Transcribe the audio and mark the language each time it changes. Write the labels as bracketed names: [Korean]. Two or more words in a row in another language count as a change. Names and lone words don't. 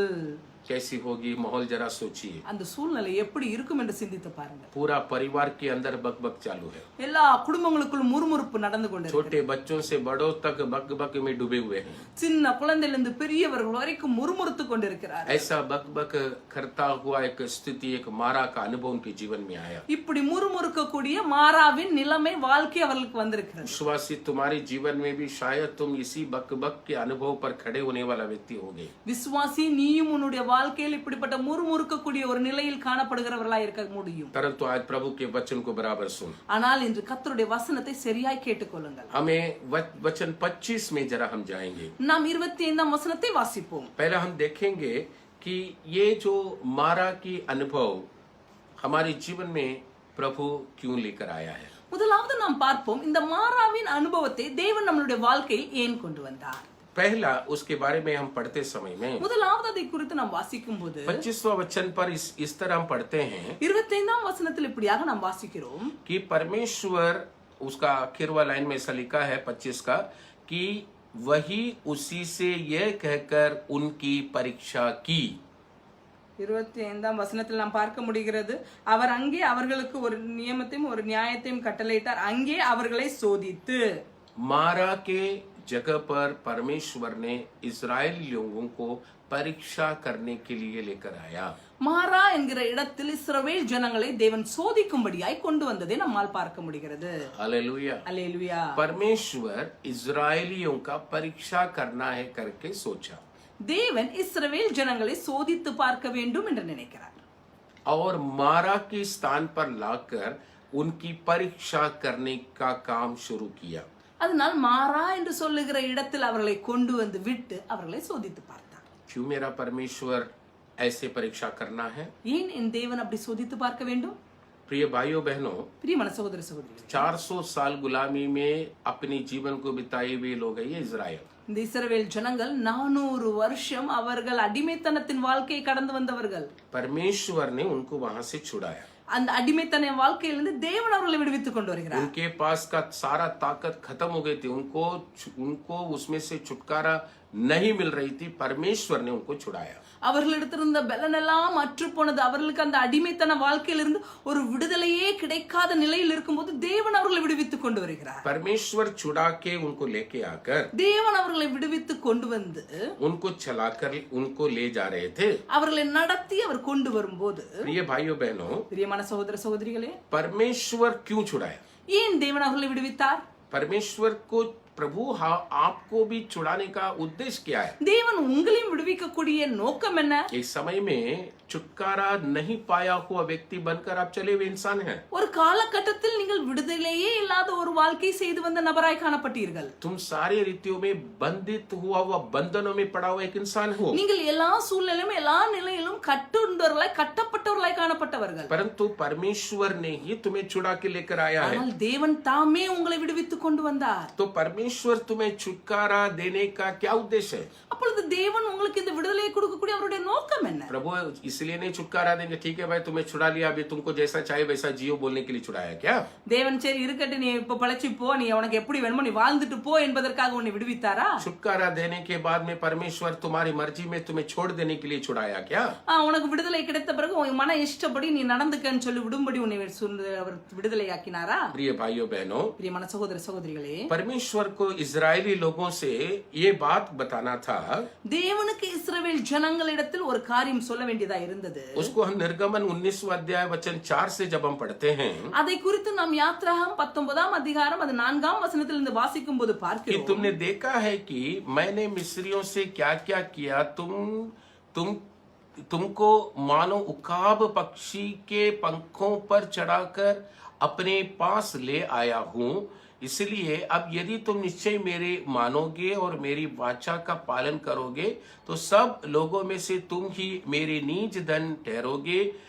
[Hindi] कैसी होगी माहौल जरा सोचिए. [Tamil] அந்த சூழ்நிலை எப்படி இருக்கும் என்று சிந்தித்து பாருங்க. [Hindi] पूरा परिवार के अंदर बक बक चालू है. [Tamil] எல்லா குடும்பங்களுக்குள் முறுமுறுப்பு நடந்து கொண்டிருக்கிறது. [Hindi] छोटे बच्चों से बड़ों तक बक बक में डूबे हुए हैं. [Tamil] சின்ன குழந்தையிலிருந்து பெரியவர்கள் வரைக்கும் முறுமுறுத்து கொண்டிருக்கிறார்கள். [Hindi] ऐसा बक बक करता हुआ एक स्थिति, एक मारा का अनुभव उनके जीवन में आया. [Tamil] இப்படி முறுமுறுக்கக்கூடிய மாறாவின் நிலைமை வாழ்க்கை அவர்களுக்கு வந்திருக்கிறது. [Hindi] विश्वासी, तुम्हारे जीवन में भी शायद तुम इसी बक बक के अनुभव पर खड़े होने वाला व्यक्ति होगे. [Tamil] விசுவாசி, நீயும் உன்னுடைய வாழ்க்கையில் இப்படிப்பட்ட முறுமுறுக்கக்கூடிய ஒரு நிலையில் காணப்படுகிறவர்களாய் இருக்க முடியும். [Hindi] परंतु आज प्रभु के वचन को बराबर सुन. [Tamil] ஆனால் இன்று கர்த்தருடைய வசனத்தை சரியாய் கேட்டுக்கொள்ளுங்கள். [Hindi] हमें वचन 25 में जरा हम जाएंगे. [Tamil] நாம் 25ஆம் வசனத்தை வாசிப்போம். [Hindi] पहले हम देखेंगे कि ये जो मारा की अनुभव हमारे जीवन में प्रभु क्यों लेकर आया है. [Tamil] முதலாவது நாம் பார்ப்போம், இந்த மாறாவின் அனுபவத்தை தேவன் நம்மளுடைய வாழ்க்கையில் ஏன் கொண்டு வந்தார். [Hindi] पहला उसके बारे में हम पढ़ते समय में [Tamil] முதலாவது அதை குறித்து நாம் வாசிக்கும் போது [Hindi] 25वां वचन पर इस तरह हम पढ़ते हैं [Tamil] 25ஆம் வசனத்தில் இப்படியாக நாம் வாசிக்கிறோம் [Hindi] कि परमेश्वर, उसका आखिरवा लाइन में ऐसा लिखा है 25 का, कि वही उसी से यह कहकर उनकी परीक्षा की. [Tamil] 25ஆம் வசனத்தில் நாம் பார்க்க முடிகிறது, அவர் अங்கே அவர்களுக்கு ஒரு நியமத்தையும் ஒரு நியாயத்தையும் கட்டளையிட்டார், அங்கே அவர்களை சோதித்து. [Hindi] मारा के जगह पर परमेश्वर ने इस्राएली लोगों को परीक्षा करने के लिए लेकर आया. [Tamil] மாறா என்கிற இடத்தில் இஸ்ரவேல் ஜனங்களை தேவன் சோதிக்கும்படியாய் கொண்டு வந்ததை நம்மால் பார்க்க முடிகிறது. [Hindi] हालेलुया. [Tamil] அல்லேலூயா. [Hindi] परमेश्वर इस्राएलियों का परीक्षा करना है करके सोचा [Tamil] தேவன் இஸ்ரவேல் ஜனங்களை சோதித்து பார்க்க வேண்டும் என்று நினைக்கிறார். [Hindi] और मारा के स्थान पर लाकर उनकी परीक्षा करने का काम शुरू किया. [Tamil] அதனால் மாறா என்று சொல்லுகிற இடத்தில் அவர்களை கொண்டு வந்து விட்டு அவர்களை சோதித்து பார்த்தார். [Hindi] क्यों मेरा परमेश्वर ऐसे परीक्षा करना है. [Tamil] ஏன் என் தேவன் அப்படி சோதித்து பார்க்க வேண்டும். [Hindi] प्रिय भाइयों बहनों, [Tamil] பிரியமான சகோதர சகோதரிகளே, [Hindi] 400 साल गुलामी में अपने जीवन को बिताए हुए लोग हैं ये इजराइल. [Tamil] இந்த இஸ்ரவேல் ஜனங்கள் 400 வருஷம் அவர்கள் அடிமைத்தனத்தின் வாழ்க்கையை கடந்து வந்தவர்கள். [Hindi] परमेश्वर ने उनको वहां से छुड़ाया. [Tamil] அந்த அடிமைத்தன வாழ்க்கையிலிருந்து தேவன் அவர்களை விடுவித்துக் கொண்டு வருகிறார். [Hindi] उनके पास का सारा ताकत खत्म हो गई थी. उनको उसमें से छुटकारा नहीं मिल रही थी, परमेश्वर ने उनको छुड़ाया। [Tamil] அவர்களிடத்திருந்த பலனெல்லாம் அற்று போனது. அவர்களுக்கு அந்த அடிமைத்தன வாழ்க்கையிலிருந்து ஒரு விடுதலையே கிடைக்காத நிலையில் இருக்கும்போது தேவன் அவர்களை விடுவித்துக் கொண்டு வருகிறார். [Hindi] परमेश्वर छुड़ा के उनको लेके आकर [Tamil] தேவன் அவர்களை விடுவித்துக் கொண்டு வந்து [Hindi] उनको चलाकर उनको ले जा रहे थे। [Tamil] அவர்களை நடத்தி அவர் கொண்டு வரும்போது, [Hindi] प्रिय भाइयों बहनों, [Tamil] பிரியமான சகோதர சகோதரிகளே, [Hindi] परमेश्वर क्यों छुड़ाया? [Tamil] ஏன் தேவன் அவர்களை விடுவித்தார்? [Hindi] परमेश्वर को प्रभु आपको भी छुड़ाने का उद्देश्य क्या है? [Tamil] தேவன் உங்களையும் விடுவிக்கக்கூடிய நோக்கம் என்ன? [Hindi] एक समय में छुटकारा नहीं पाया हुआ व्यक्ति बनकर आप चले हुए इंसान हैं। [Tamil] ஒரு காலகட்டத்தில் நீங்கள் விடுதலையே இல்லாத ஒரு வாழ்க்கை செய்து வந்த நபராய் காணப்பட்டீர்கள். [Hindi] तुम सारे रीतियों में बंधित हुआ बंधनों में पड़ा हुआ एक इंसान हो। [Tamil] நீங்கள் எல்லா சூழ்நிலையிலும் எல்லா நிலையிலும் கட்டுண்டவர்களாய் கட்டப்பட்டவர்களாய் காணப்பட்டவர்கள். [Hindi] परंतु परमेश्वर ने ही तुम्हें छुड़ा के लेकर आया है। [Tamil] ஆனால் தேவன் தாமே உங்களை விடுவித்துக் கொண்டு வந்தார். [Hindi] तो परमेश्वर तुम्हें छुटकारा देने का क्या उद्देश्य है? [Tamil] அப்பொழுது தேவன் உங்களுக்கு இந்த விடுதலையை கொடுக்கக்கூடிய அவருடைய நோக்கம் என்ன? [Hindi] प्रभु इसलिए नहीं छुटकारा देंगे, ठीक है भाई तुम्हें छुड़ा लिया, अभी तुमको जैसा चाहे वैसा जियो बोलने के लिए छुड़ाया क्या? [Tamil] தேவன் சரி இருக்கட்டும், நீ இப்ப பழச்சி போ, நீ உனக்கு எப்படி வேணுமோ நீ வாழ்ந்துட்டு போ என்பதற்காக உன்னை விடுவித்தாரா? [Hindi] छुटकारा देने के बाद में परमेश्वर तुम्हारी मर्जी में तुम्हें छोड़ देने के लिए छुड़ाया क्या? [Tamil] உனக்கு விடுதலை கிடைத்த பிறகு உன் மன இஷ்டப்படி நீ நடந்துக்கன்னு சொல்லி விடும்படி உன்னை அவர் விடுதலை ஆக்கினாரா? [Hindi] प्रिय भाइयों बहनों, [Tamil] பிரியமான சகோதர சகோதரிகளே, [Hindi] परमेश्वर को इजरायली लोगों से ये बात बताना था। [Tamil] தேவனுக்கு இஸ்ரவேல் ஜனங்களிடத்தில் ஒரு காரியம் சொல்ல வேண்டியதா இருந்தது. [Hindi] उसको हम निर्गमन 19वां अध्याय वचन 4 से जब हम पढ़ते हैं, [Tamil] அதை குறித்து நாம் யாத்ராகமம் 19ஆம் அதிகாரம் அது 4ஆம் வசனத்திலிருந்து வாசிக்கும் போது [Hindi] कि [Tamil] பார்க்கிறோம். [Hindi] तुमने देखा है कि मैंने मिस्रियों से क्या क्या किया, तुमको मानो उकाब पक्षी के पंखों पर चढ़ाकर अपने पास ले आया हूं। इसलिए अब यदि तुम निश्चय मेरे मानोगे और मेरी वाचा का पालन करोगे तो सब लोगों में से तुम ही मेरे निज धन ठहरोगे।